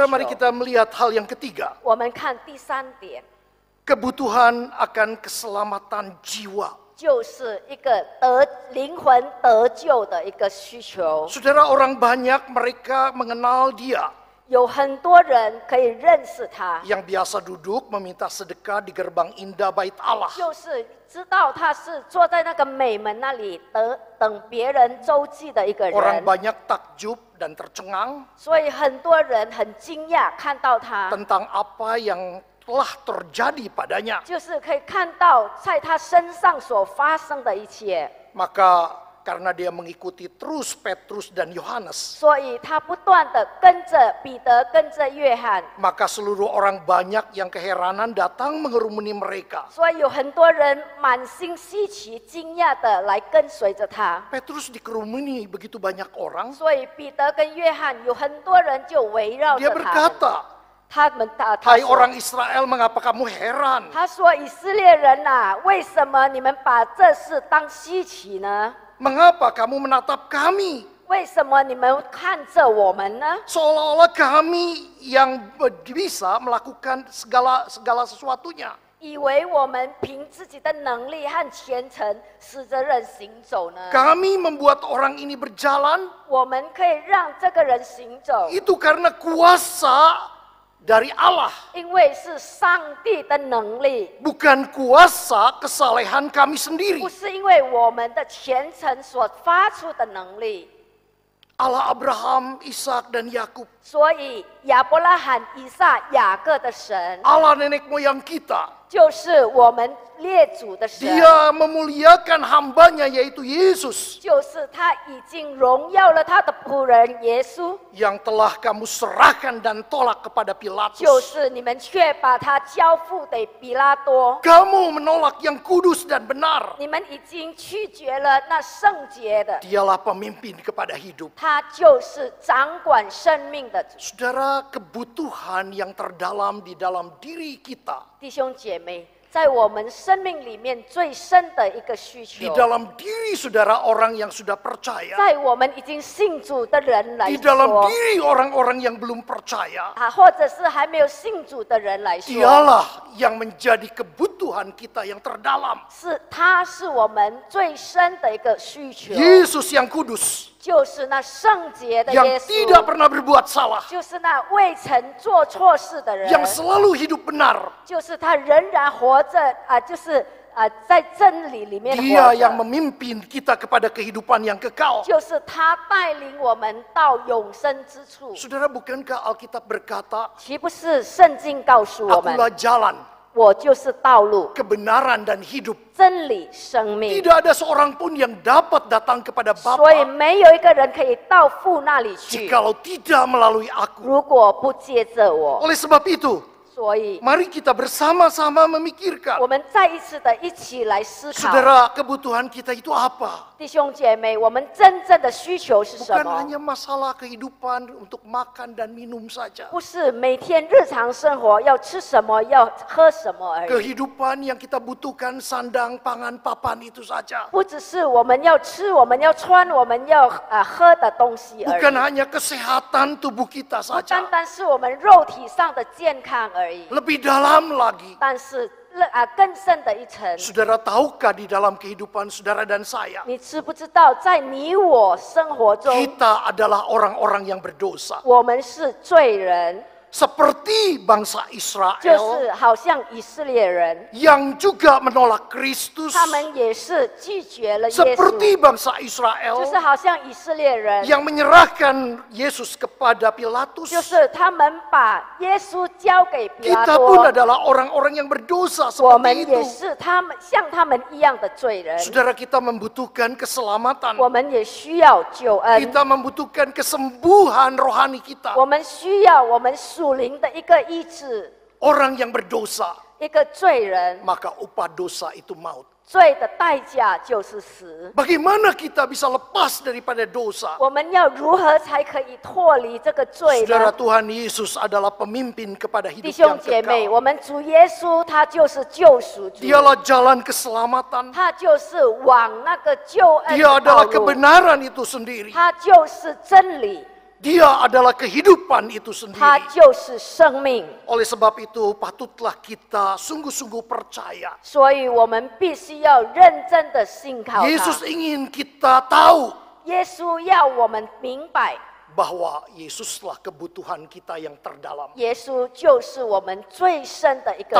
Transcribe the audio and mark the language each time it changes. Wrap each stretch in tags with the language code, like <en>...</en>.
<id>Saudara, mari。 kita melihat hal yang ketiga.</id> <zh>我们看第三点，</zh> <id>Kebutuhan akan keselamatan jiwa.</id> <zh>就是一个灵魂得救的一个需求。</zh> <id>Saudara, orang banyak mereka mengenal dia.</id> <zh>有很多人可以认识他，</zh> <id>Yang biasa duduk meminta sedekah di gerbang indah bait Allah.</id> <zh>就是知道他是坐在那个美门那里等别人周济的一个</zh> <id>Orang</id> <zh>人，</zh> <id>banyak takjub dan tercengang</id> <zh>所以很多人很惊讶看到他，</zh> <id>tentang apa yang telah terjadi padanya.</id> <zh>就是可以看到在他身上所发生的一切。</zh> <id>Maka karena dia mengikuti terus Petrus dan Yohanes,</id> <zh>所以他不断的跟着彼得，跟着约翰，</zh> <id>maka seluruh orang banyak yang keheranan datang mengerumuni mereka.</id> <zh>所以有很多人满心稀奇、惊讶的来跟随着他。</zh> <id>Petrus dikerumuni begitu banyak orang.</id> <zh>所以彼得跟约翰有很多人就围绕</zh> <id>Dia</id> <zh>着他们。</zh> <id>berkata,</id> <zh>他</zh> <id>"Hai</id> <zh>说</zh> <id>orang Israel, mengapa kamu heran?</id> <zh>他说以色列人呐、为什么你们把这事当稀奇呢？</zh> <id>Mengapa kamu menatap kami?</id> <zh>为什么你们看着我们呢？</zh> <id>Seolah-olah kami yang bisa melakukan segala sesuatunya."</id> <zh>以为我们凭自己的能力和虔诚使这人行走呢？</zh> <id>Kami membuat orang ini berjalan</id> <zh>我们可以让这个人行走，</zh> <id>itu karena kuasa dari Allah,</id> <zh>因为是上帝的能力，</zh> <id>bukan kuasa kesalehan kami sendiri.</id> <zh>不是因为我们的虔诚所发出的能力。</zh> <id>Allah Abraham, Ishak dan Yakub</id> <zh>所以亚伯拉罕、以撒、雅各的神，</zh> <id>Allah nenek moyang kita,</id> <zh>就是我们列祖的神，</zh> <id>Dia memuliakan hambanya yaitu Yesus</id> <zh>就是他已经荣耀了他的仆人耶稣，</zh> <id>yang telah kamu serahkan dan tolak kepada</id> <zh>就</zh> <id>Pilatus.</id> <zh>是你们却把他交付给比拉多，</zh> <id>Kamu menolak yang kudus dan benar.</id> <zh>你们已经拒绝了那圣洁的，</zh> <id>Dialah pemimpin kepada hidup.</id> <zh>他就是掌管生命的主。</zh> <id>Saudara, kebutuhan yang terdalam di dalam diri kita,</id> <zh>弟兄姐妹，在我们生命里面最深的一个需</zh> <id>di</id> <zh>求，</zh> <id>dalam diri saudara orang yang sudah percaya,</id> <zh>在我们已经信主的人来</zh> <id>di dalam</id> <zh>说，</zh> <id>diri orang-orang yang belum percaya,</id> <zh>或者是还没有信主的人来说，</zh> <id>dialah yang menjadi kebutuhan kita yang terdalam.</id> <zh>他是我们最深的一个需求，</zh> <id>Yesus yang kudus,</id> <zh>就是那圣洁的</zh> <id>yang</id> <zh>耶</zh> <id>tidak pernah berbuat salah,</id> <zh>就是那未曾做错事的人，</zh> <id>yang selalu hidup benar.</id> <zh>就是他仍然活着就是在真理里面</zh> <id>Dia</id> <zh>活</zh> <id>memimpin kita kepada kehidupan yang kekal.</id> <zh>就是他带领我们到永生之处。</zh> <id>Saudara, bukankah Alkitab berkata,</id> <zh>岂不是圣经告诉我们，</zh> <id>Akulah jalan,</id> <zh>我就是道路、</zh> <id>kebenaran dan hidup.</id> <zh>真理、生命，</zh> <id>Tidak ada seorang pun yang dapat datang kepada</id> <zh>所以</zh> <id>Bapa</id> <zh>没有一个人可以到父那里去，</zh> <id>jikalau tidak melalui aku.</id> <zh>如果不接着我。</zh> <id>Oleh sebab itu,</id> <zh>所以，</zh> <id>mari kita bersama-sama memikirkan,</id> <zh>我们再一次的一起来思考，</zh> <id>saudara, kebutuhan kita itu apa?</id> <zh>弟兄姐妹，我们真正的需求是什</zh> <id>Bukan</id> <zh>么？</zh> <id>hanya masalah kehidupan untuk makan dan minum saja.</id> <zh>不是每天日常生活要吃什么、要喝什么而已，</zh> <id>Kehidupan yang kita butuhkan sandang, pangan, papan itu saja.</id> <zh>不只是我们要吃、我们要穿、我们要喝的东西而</zh> <id>Bukan</id> <zh>已，</zh> <id>hanya kesehatan tubuh kita</id> <zh>不单</zh> <id>saja.</id> <zh>单是我们肉体上的健康而已，</zh> <id>Lebih dalam lagi,</id> <zh>但是更深的一层。</zh> <id>saudara tahukah di dalam kehidupan saudara dan saya,</id> <zh>你知不知道，在你我生活中，</zh> <id>kita adalah orang-orang yang berdosa.</id> <zh>我们是罪人，</zh> <id>Seperti bangsa</id> <zh>就</zh> <id>Israel</id> <zh>是好像以色列人，</zh> <id>yang juga menolak Kristus.</id> <zh>他们也是拒绝了耶</zh> <id>Seperti</id> <zh>稣，</zh> <id>bangsa</id> <zh>就</zh> <id>Israel</id> <zh>是好像以色列人，</zh> <id>yang menyerahkan Yesus kepada Pilatus.</id> <zh>就是他们把耶稣交给比拉</zh> <id>Kita pun adalah orang-orang yang berdosa</id> <zh>我们</zh> <id>seperti</id> <zh>也</zh> <id>itu.</id> <zh>是像他们一样的罪人，</zh> <id>Saudara, kita membutuhkan keselamatan.</id> <zh>我们也需要救恩，</zh> <id>Kita membutuhkan kesembuhan rohani kita.</id> <zh>我们需要我们属灵的一个医治，</zh> <id>Orang yang berdosa,</id> <zh>一个罪人，</zh> <id>maka upah dosa itu maut.</id> <zh>罪的代价就是死。</zh> <id>Bagaimana kita bisa lepas daripada dosa?</id> <zh>我们要如何才可以脱离这个罪</zh> <id>Saudara,</id> <zh>呢？</zh> <id>Tuhan Yesus adalah pemimpin kepada</id> <zh>弟</zh> <id>hidup</id> <zh>兄</zh> <id>yang</id> <zh>姐妹，</zh> <id>kekal.</id> <zh>我们主耶稣他就是救赎主，</zh> <id>Dialah jalan keselamatan.</id> <zh>他就是往那个救恩</zh> <id>Dia</id> <zh>的道路，</zh> <id>kebenaran itu sendiri.</id> <zh>他就是真理，</zh> <id>Dia adalah kehidupan itu</id> <zh>他</zh> <id>sendiri.</id> <zh>就是生命。</zh> <id>Oleh sebab itu, patutlah kita sungguh-sungguh percaya.</id> <zh>所以我们必须要认真的信靠</zh> <id>Yesus</id> <zh>他。</zh> <id>ingin kita tahu</id> <zh>耶稣要我们明白，</zh> <id>bahwa Yesuslah kebutuhan kita yang terdalam.</id> <zh>耶稣就是我们最深的一个</zh>